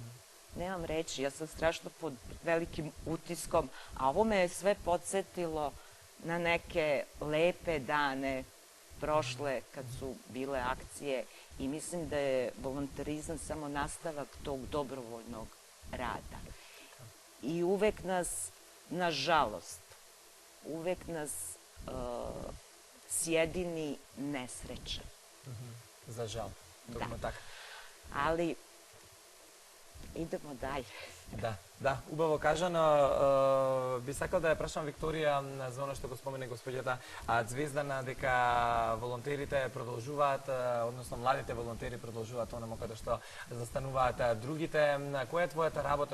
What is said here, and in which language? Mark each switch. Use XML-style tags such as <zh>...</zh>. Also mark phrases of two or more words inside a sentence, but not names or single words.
<sr>Nemam reći, ja sam strašno pod velikim utiskom, a ovo me je sve podsjetilo na neke lepe dane prošle kad su bile akcije i mislim da je volonterizam samo nastavak tog dobrovoljnog rada. I uvek nas, nažalost, uvek nas sjedini nesreća.</sr> <mk>За жал. Токму така.</mk> <sr>Ali idemo dalje.</sr> <mk>Да, убаво кажано. Би сакал да ја прашам Викторија за оно што го спомене господјата Звездана, дека волонтерите продолжуваат, односно младите волонтери продолжуваат онамо каде што застануваат другите. Која е твојата работа?</mk>